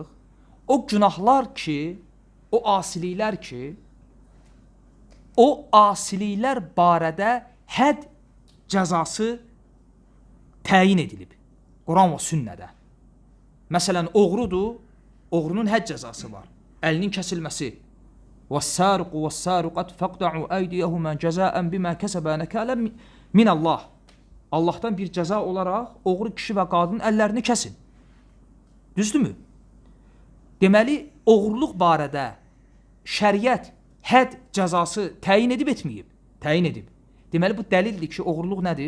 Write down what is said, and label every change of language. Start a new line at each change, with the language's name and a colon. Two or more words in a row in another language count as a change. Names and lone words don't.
Azerbaijani: O günahlar ki, o asiliklər ki, o asiliklər barədə hədd cəzası təyin edilib. Quran və sünnədə. Məsələn, oğrudur, oğrunun hədd cəzası var. Əlinin kəsilməsi.
Arabic: وَالسَّارِقُ وَالسَّارِقَةُ فَقْدَعُوا أَيْدِيَهُمَا جَزَاءً بِمَا كَسَبَا نَكَالًا مِنَ اللّٰهِ.
Azerbaijani: Allahdan bir cəza olaraq oğru kişi və qadının əllərini kəsin. Düzdürmü? Deməli, oğurluq barədə şəriət hədd cəzası təyin edib etməyib? Təyin edib. Deməli, bu dəlildir ki, oğurluq nədir?